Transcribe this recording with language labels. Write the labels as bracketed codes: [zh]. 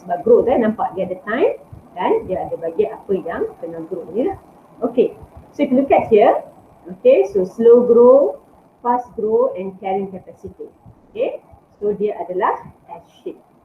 [ms] Sebab growth nampak dia ada time dan dia ada bagi apa yang kena grow ni lah. [en] Okay, so if you look at here, okay, so slow grow, fast grow and carrying capacity. [ms] Okay, so dia adalah S-shape.